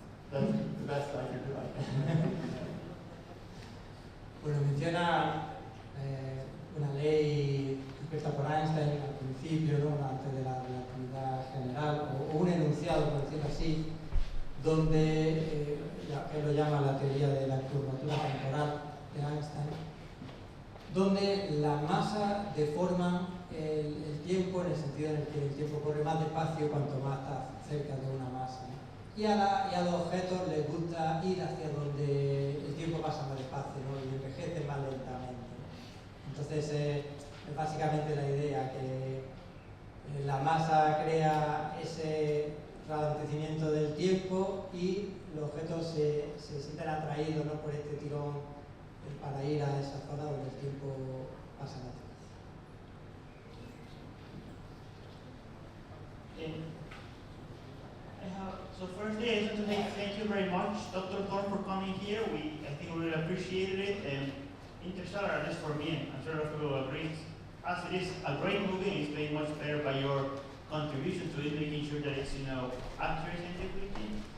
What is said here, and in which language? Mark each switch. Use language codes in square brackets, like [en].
[en] That's the best I can do, I think. [es] Bueno, menciona una ley descrita por Einstein al principio, ¿no? Antes de la relatividad general, o un enunciado, por decirlo así, donde él lo llama la teoría de la curvatura temporal de Einstein, donde la masa deforma el tiempo en el sentido en el que el tiempo corre más despacio cuanto más está cerca de una masa, ¿no? Y a los objetos les gusta ir hacia donde el tiempo pasa más despacio, ¿no? Y envejece más lentamente, ¿no? Entonces es básicamente la idea que la masa crea ese ralentimiento del tiempo y los objetos se sienten atraídos, ¿no? Por este tirón para ir a esa zona donde el tiempo pasa más despacio. [en] So firstly, I just want to say thank you very much, Dr. Thorne, for coming here. I think we really appreciated it. And Interstellar, at least for me, and I'm sure everyone will agree, as it is a great movie, and it's made much better by your contribution to it, making sure that it's, accurate scientifically.